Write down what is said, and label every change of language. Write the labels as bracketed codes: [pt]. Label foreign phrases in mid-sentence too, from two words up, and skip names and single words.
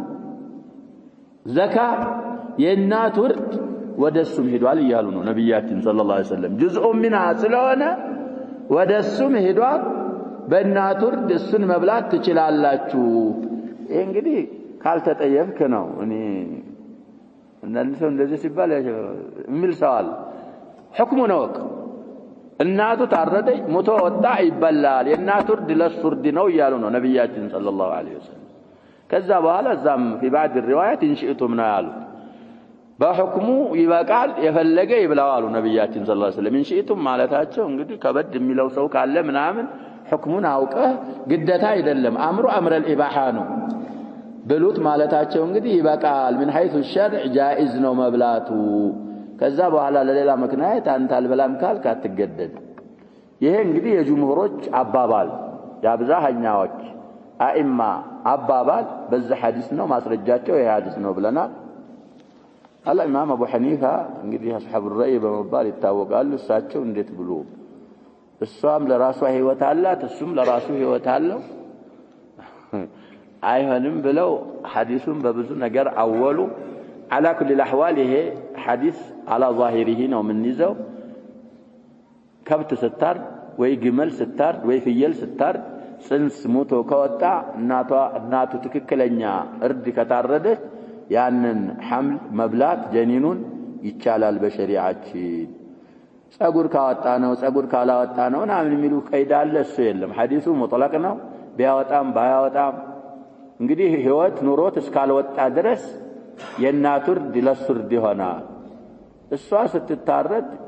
[am] ዘካ የናቱ እርድ ወደሱም ሄዷል ይያሉ ነው ነብያችን [ar] صلى الله عليه وسلم። جزء منها [am] ስለሆነ ወደሱም ሄዷል። በእናቱ እርድ እሱን መብላት ትችላላችሁ። ይሄ እንግዲህ ካልተጠየፍክ ነው። እኔ አንዳንድ ሰው እንደዚህ ሲባል የሚል ሰው አለ። ሁክሙ ነው እናቱ ታረደች ሞቶ ወጣ ይበላል የእናቱ እርድ ለሱ እርድ ነው ይያሉ ነው ነብያችን [ar] صلى الله عليه وسلم። [am] ከዛ በኋላ እዛም [ar] في بعض الروايات [am] እንሽእቱም ነው ያሉት። በሁክሙ ይበቃል የፈለገ ይብላው አሉ ነብያችን [ar] صلى الله عليه وسلم። [am] እንሽእቱም ማለታቸው እንግዲህ ከበድ የሚለው ሰው ካለ ምናምን ሁክሙን አውቀህ ግዴታ አይደለም አምሩ አምረ الاباحه ነው ብሉት ማለታቸው እንግዲህ ይበቃል [ar] من حيث الشرع [am] جائز ነው መብላቱ። ከዛ በኋላ ለሌላ ምክንያት አንተ አልበላም ካልክ አትገደድ። ይሄ እንግዲህ የጅምሁሮች አባባል የአብዛኛዎች አኢማ አባባል በዚህ ሐዲስ ነው ማስረጃቸው ይሄ ሐዲስ ነው ብለናል። الإمام أبو حنيفة እንግዲህ [ar] أصحاب الرأي [am] በመባል ይታወቃሉ። እሳቸው እንዴት ብሎ እሷም ለራሷ ህይወት አላት እሱም ለራሱ ህይወት አለው አይሆንም ብለው ሐዲሱን በብዙ ነገር አወሉ። [ar] على كل الأحوال [am] ይሄ ሐዲስ [ar] على ظاهره [am] ነው የምንይዘው። ከብት ስታር ወይ ግመል ስታር ወይ ፍየል ስታር ጽንስ ሞቶ ከወጣ እናቱ ትክክለኛ እርድ ከታረደች ያንን ሐምል መብላት ጀኒኑን ይቻላል በሸሪዓችን። ጸጉር ካወጣ ነው ጸጉር ካላወጣ ነው ምናምን የሚሉ ቀይዳ አለ እሱ የለም። ሐዲሱ ሙጥለቅ ነው ቢያወጣም ባያወጣም እንግዲህ ህይወት ኑሮት እስካልወጣ ድረስ የእናቱ እርድ ለሱ እርድ ይሆናል። እሷ ስትታረድ